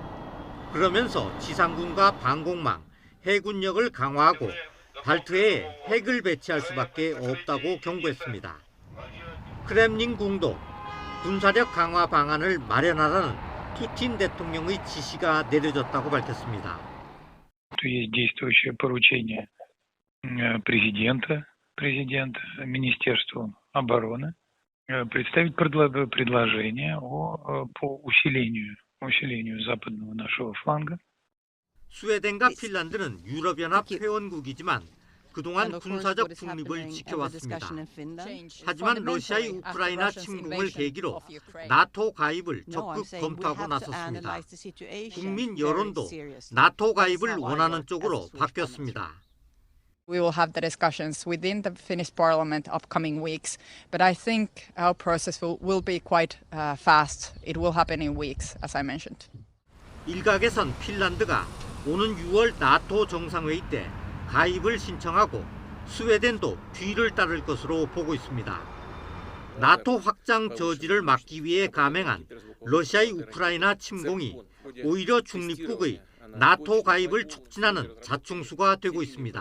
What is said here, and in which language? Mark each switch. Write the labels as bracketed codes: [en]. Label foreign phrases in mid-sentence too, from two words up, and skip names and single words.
[ko] 그러면서 지상군과 방공망, 해군력을 강화하고 발트해에 핵을 배치할 수밖에 없다고 경고했습니다. 크렘린궁도 군사력 강화 방안을 마련하라는 푸틴 대통령의 지시가 내려졌다고 밝혔습니다. [ru] Есть действующее поручение президента президент Министерству обороны представить предложение по усилению западного нашего фланга. [ko] 스웨덴과 핀란드는 유럽연합 회원국이지만 그동안 군사적 중립을 지켜왔습니다. 하지만 러시아의 우크라이나 침공을 계기로 나토 가입을 적극 검토하고 나섰습니다. 국민 여론도 나토 가입을 원하는 쪽으로 바뀌었습니다. [en] We will have the discussions within the Finnish Parliament upcoming weeks, but I think our process will be quite fast. It will happen in weeks, as I mentioned. [ko] 일각에선 핀란드가 오는 6월 나토 정상회의 때 가입을 신청하고 스웨덴도 뒤를 따를 것으로 보고 있습니다. 나토 확장 저지를 막기 위해 감행한 러시아의 우크라이나 침공이 오히려 중립국의 나토 가입을 촉진하는 자충수가 되고 있습니다.